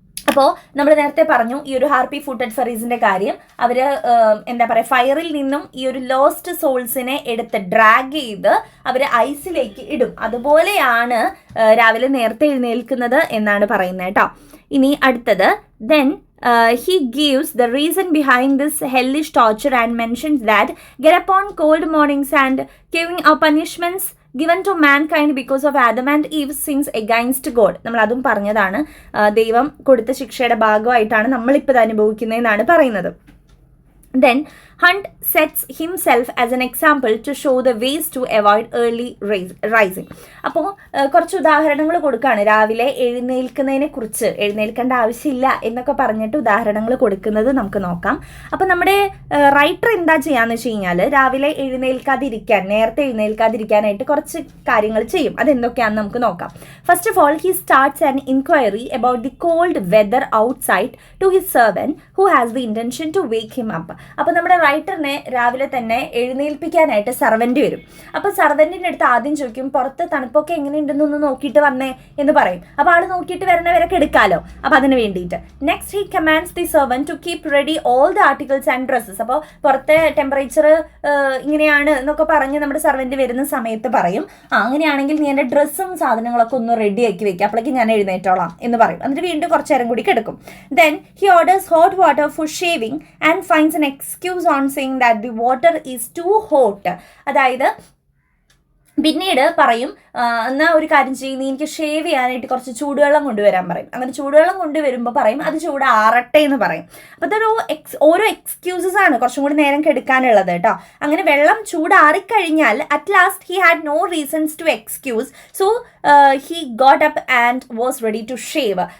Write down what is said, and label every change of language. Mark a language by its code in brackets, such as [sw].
[ml] അപ്പോൾ നമ്മൾ നേരത്തെ പറഞ്ഞു ഈ ഒരു ഹാർപ്പി ഫുട്ടഡ് ഫെറീസിന്റെ കാര്യം. അവർ എന്താ പറയുക, ഫയറിൽ നിന്നും ഈ ഒരു ലോസ്റ്റ് സോൾസിനെ എടുത്ത് ഡ്രാഗ് ചെയ്ത് അവർ ഐസിലേക്ക് ഇടും. അതുപോലെയാണ് രാവിലെ നേരത്തെ എഴുന്നേൽക്കുന്നത് എന്നാണ് പറയുന്നത് കേട്ടോ. ഇനി അടുത്തത്, [en] Then he gives the reason behind this hellish torture and mentions that get upon cold mornings and giving up punishments given to mankind because of Adam and Eve's sins against God. [ml] നമ്മൾ അതും പറഞ്ഞതാണ്. ദൈവം കൊടുത്ത ശിക്ഷയുടെ ഭാഗമായിട്ടാണ് നമ്മളിപ്പോൾ ഇത് അനുഭവിക്കുന്നതെന്നാണ് പറയുന്നത്. [en] Then Hunt sets himself as an example to show the ways to avoid early rising. [ml] അപ്പോൾ കുറച്ച് ഉദാഹരണങ്ങൾ കൊടുക്കുകയാണ് രാവിലെ എഴുന്നേൽക്കുന്നതിനെ കുറിച്ച്, എഴുന്നേൽക്കേണ്ട ആവശ്യമില്ല എന്നൊക്കെ പറഞ്ഞിട്ട് ഉദാഹരണങ്ങൾ കൊടുക്കുന്നത് നമുക്ക് നോക്കാം. അപ്പോൾ നമ്മുടെ റൈറ്റർ എന്താ ചെയ്യാന്ന് വെച്ച് കഴിഞ്ഞാൽ രാവിലെ നേരത്തെ എഴുന്നേൽക്കാതിരിക്കാനായിട്ട് കുറച്ച് കാര്യങ്ങൾ ചെയ്യും. അതെന്തൊക്കെയാണെന്ന് നമുക്ക് നോക്കാം. [en] First of all, he starts an inquiry about the cold weather outside to his servant who has the intention to wake him up. [ml] അപ്പോൾ നമ്മുടെ റൈറ്ററിനെ രാവിലെ തന്നെ എഴുന്നേൽപ്പിക്കാനായിട്ട് സർവന്റ് വരും. അപ്പോൾ സർവന്റിൻ്റെ അടുത്ത് ആദ്യം ചോദിക്കും, പുറത്ത് തണുപ്പൊക്കെ എങ്ങനെയുണ്ടെന്നൊന്ന് നോക്കിയിട്ട് വന്നേ എന്ന് പറയും. അപ്പോൾ ആൾ നോക്കിയിട്ട് വരുന്നവരൊക്കെ എടുക്കാമല്ലോ, അപ്പോൾ അതിന് വേണ്ടിയിട്ട്. [en] Next he commands the servant to keep ready all the articles and dresses. [ml] അപ്പോൾ പുറത്തെ ടെമ്പറേച്ചർ ഇങ്ങനെയാണ് എന്നൊക്കെ പറഞ്ഞ് നമ്മുടെ സർവന്റ് വരുന്ന സമയത്ത് പറയും, അങ്ങനെയാണെങ്കിൽ നീ എൻ്റെ ഡ്രസ്സും സാധനങ്ങളൊക്കെ ഒന്ന് റെഡി ആക്കി വെക്കുക, അപ്പോഴേക്കും ഞാൻ എഴുന്നേറ്റോളാം എന്ന് പറയും. എന്നിട്ട് വീണ്ടും കുറച്ച് നേരം കൂടി കിടക്കും. [en] Then he orders hot water for shaving and finds an excuse on saying that the water is too hot. [ml] അതായത് പിന്നീട് പറയും, എന്നാൽ ഒരു കാര്യം ചെയ്യും, നീ എനിക്ക് ഷേവ് ചെയ്യാനായിട്ട് കുറച്ച് ചൂടുവെള്ളം കൊണ്ടുവരാൻ പറയും. അങ്ങനെ ചൂടുവെള്ളം കൊണ്ടുവരുമ്പോൾ പറയും അത് ചൂടാറട്ടെ എന്ന് പറയും. അപ്പോൾ ഇതൊരു ഓരോ എക്സ്ക്യൂസസ് ആണ് കുറച്ചും കൂടി നേരം കെടുക്കാനുള്ളത് കേട്ടോ. അങ്ങനെ വെള്ളം ചൂടാറിക്കഴിഞ്ഞാൽ [en] At last he had no reasons to excuse, so he got up and was ready to shave.